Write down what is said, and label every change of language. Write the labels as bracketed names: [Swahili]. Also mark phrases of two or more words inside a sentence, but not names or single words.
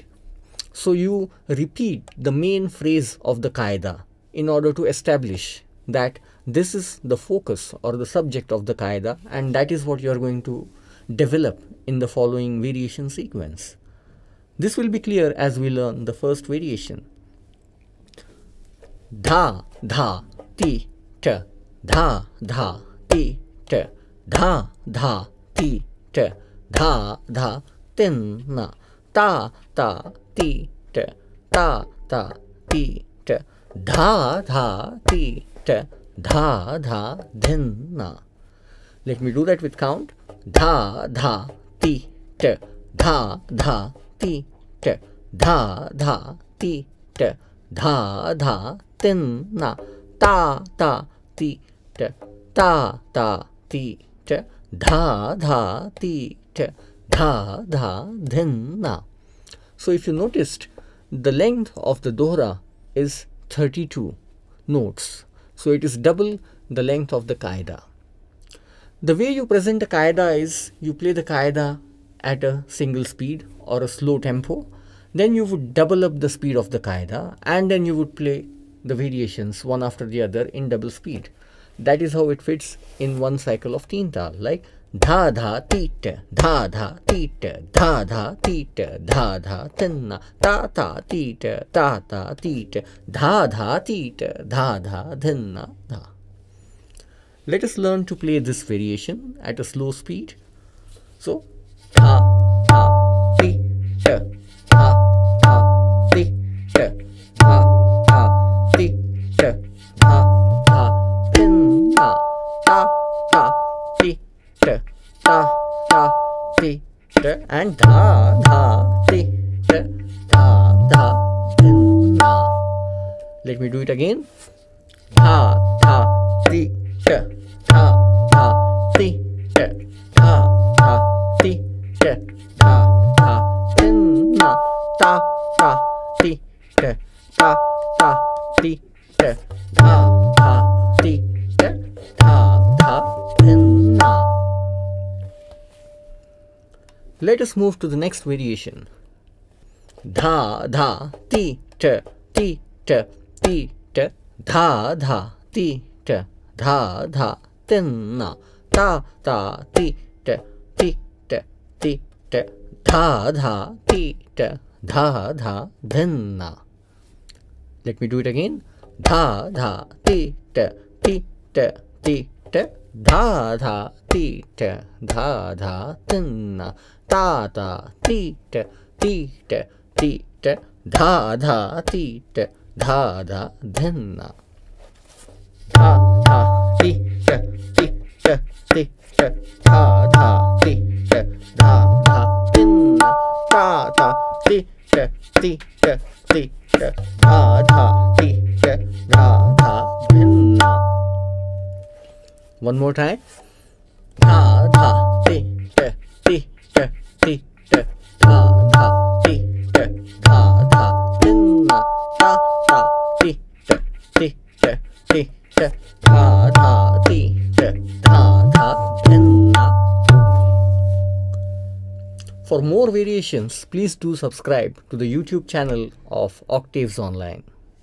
[English] So you repeat the main phrase of the qaida in order to establish that this is the focus or the subject of the qaida, and that is what you are going to develop in the following variation sequence. This will be clear as we learn the first variation. Dha, dha, ti, ta, dha, dha, ti, ta, dha, dha, ti, ta, dha, dha, tin, na, ta, ta, ti, ta, ta, ta, ti, ta, dha, dha, ti, ta, dha, dha, dhin, na. Let me do that with count. Dha, dha, ti, ta, dha, dha, ti, ta, dha, dha, ti, ta, dha, dha, tin, na, ta, ta, ti, ta, ta, ta, ti, ta, dha, dha, ti, ta, dha, dha, dhin, na. So if you noticed, the length of the dohra is 32 notes. So it is double the length of the qaida. The way you present a qaida is you play the qaida at a single speed or a slow tempo. Then you would double up the speed of the qaida, and then you would play the variations one after the other in double speed. That is how it fits in one cycle of teen tal, like dha dha tita, dha dha tita, dha dha tita, dha dha tinna, ta ta tita, ta ta tita, dha dha tita, dha dha dhinna, dha. Let us learn to play this variation at a slow speed. So dha dha tita, dha dha tita, dha dha tita, dha dha tinna, ta ta tita, ta ta tita, and dha dha tita, dha dha dhinna. Let me do it again. Dha dha tita, dha dha tita, dha dha tita, dha dha dhinna, ta ta tita, ta ta tita, dha dha tita, dha dha dhinna. Let us move to the next variation. Dha dha ti ta ti ta ti ta, dha dha ti ta, dha dha tinna, ta ta ti ta ti ta ti ta, dha dha ti ta, dha dha dhinna. Let me do it again. Dha dha ti ta ti ta ti ta, dha dha ti ta, dha dha tinna, ta ta ti ta ti ta ti ta, dha dha ti ta, dha dha dhinna. Dha dha ti ta ti ta ti ta, dha dha ti ta, dha dha dhinna, ta ta ti ta ti ta ti ta, dha dha ti ta, dha dha dhinna. One more time. Dha dha ti ta ti ta ti ta, dha dha ti ta, dha dha dhinna, ta ta ti ta ti ta ti ta, dha dha ti ta, dha dha dhinna. For more variations, please do subscribe to the YouTube channel of Octaves Online.